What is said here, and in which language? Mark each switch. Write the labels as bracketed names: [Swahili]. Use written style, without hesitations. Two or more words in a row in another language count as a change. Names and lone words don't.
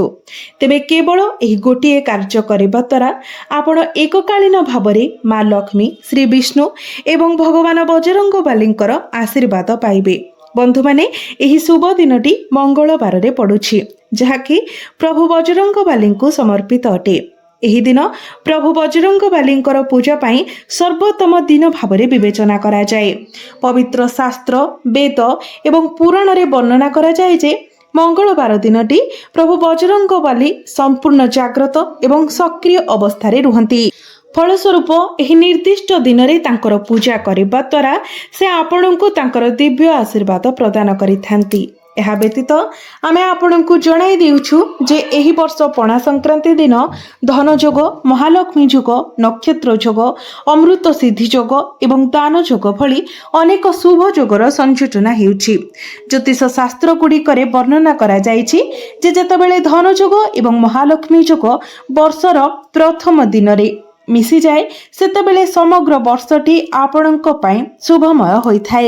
[Odia] ତେବେ କେବଳ ଏହି ଗୋଟିଏ କାର୍ଯ୍ୟ କରିବା ଦ୍ୱାରା ଆପଣ ଏକକାଳୀନ ଭାବରେ ମା' ଲକ୍ଷ୍ମୀ, ଶ୍ରୀ ବିଷ୍ଣୁ ଏବଂ ଭଗବାନ ବଜରଙ୍ଗବଳୀଙ୍କର ଆଶୀର୍ବାଦ ପାଇବେ। ବନ୍ଧୁ ମାନେ ଏହି ଶୁଭ ଦିନଟି ମଙ୍ଗଳବାର ରେ ପଡ଼ୁଛି ଯାହାକି ପ୍ରଭୁ ବଜରଙ୍ଗବଳୀ କୁ ସମର୍ପିତ ଅଟେ। ଏହି ଦିନ ପ୍ରଭୁ ବଜରଙ୍ଗବଳୀଙ୍କର ପୂଜା ପାଇଁ ସର୍ବୋତ୍ତମ ଦିନ ଭାବରେ ବିବେଚନା କରା ଯାଏ। ପବିତ୍ର ଶାସ୍ତ୍ର, ବେଦ ଏବଂ ପୁରାଣ ରେ ବର୍ଣ୍ଣନା କରା ଯାଏ ଯେ ମଙ୍ଗଳବାର ଦିନଟି ପ୍ରଭୁ ବଜରଙ୍ଗବଳୀ ସମ୍ପୂର୍ଣ୍ଣ ଜାଗ୍ରତ ଏବଂ ସକ୍ରିୟ ଅବସ୍ଥା ରେ ରହନ୍ତି। ଫଳସ୍ୱରୂପ ଏହି ନିର୍ଦ୍ଦିଷ୍ଟ ଦିନ ରେ ତାଙ୍କର ପୂଜା କରିବା ଦ୍ୱାରା ସେ ଆପଣଙ୍କୁ ତାଙ୍କର ଦିବ୍ୟ ଆଶୀର୍ବାଦ ପ୍ରଦାନ କରିଥାନ୍ତି। ଏହା ବ୍ୟତୀତ ଆମେ ଆପଣଙ୍କୁ ଜଣାଇ ଦେଉଛୁ ଯେ ଏହି ବର୍ଷ ପଣା ସଂକ୍ରାନ୍ତି ଦିନ ଧନ ଯୋଗ, ମହାଲକ୍ଷ୍ମୀ ଯୋଗ, ନକ୍ଷତ୍ର ଯୋଗ, ଅମୃତ ସିଦ୍ଧି ଯୋଗ ଏବଂ ଦାନ ଯୋଗ ଭଳି ଅନେକ ଶୁଭ ଯୋଗର ସଂଯୋଜନ ହେଉଛି। ଜ୍ୟୋତିଷ ଶାସ୍ତ୍ର ଗୁଡ଼ିକରେ ବର୍ଣ୍ଣନା କରା ଯାଇଛି ଯେ ଯେତେବେଳେ ଧନ ଯୋଗ ଏବଂ ମହାଲକ୍ଷ୍ମୀ ଯୋଗ ବର୍ଷର ପ୍ରଥମ ଦିନ ରେ ମିଶି ଯାଏ ସେତେବେଳେ ସମଗ୍ର ବର୍ଷଟି ଆପଣଙ୍କ ପାଇଁ ଶୁଭମୟ ହୋଇଥାଏ।